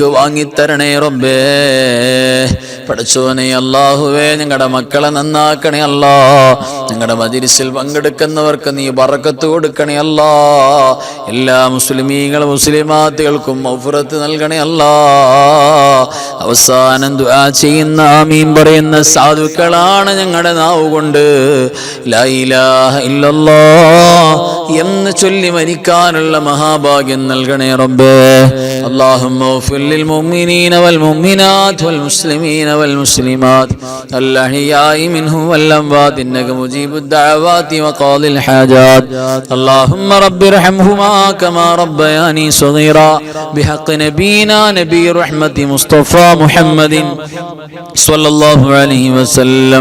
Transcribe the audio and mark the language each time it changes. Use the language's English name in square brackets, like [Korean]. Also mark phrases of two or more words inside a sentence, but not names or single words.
[Malayalam] വാങ്ങിത്തരണേ റബ്ബേ പടച്ചോനെ അല്ലാഹുവേ ഞങ്ങളുടെ മക്കളെ നന്നാക്കണേ അല്ലാഹ് ഞങ്ങളുടെ മജ്‌ലിസിൽ പങ്കെടുക്കുന്നവർക്ക് നീ ബറക്കത്ത് കൊടുക്കണേ അല്ലാഹ് എല്ലാ മുസ്ലിമീങ്ങളും മുസ്ലിമാത്തുകൾക്കും മഗ്ഫിറത്ത് നൽകണേ അല്ലാഹ് അവസാനം ദുആ ചെയ്യുന്ന ആമീൻ പറയുന്ന സാധുക്കളാണ് ഞങ്ങളുടെ നാവ് കൊണ്ട് [Arabic] لا إله إلا الله [Malayalam] എന്ന് ചൊല്ലി മരിക്കാനുള്ള മഹാഭാഗ്യം നൽകണേ റബ്ബേ. [Arabic] اللهم اغفر للمؤمنين والمؤمنات والمسلمين والمسلمات الأحياء منهم والأموات إنك مجيب الدعوات وقاضي الحاجات. اللهم رب ارحمهما كما ربياني صغيرا بحق نبينا نبي رحمة مصطفى محمد صلى الله عليه وسلم.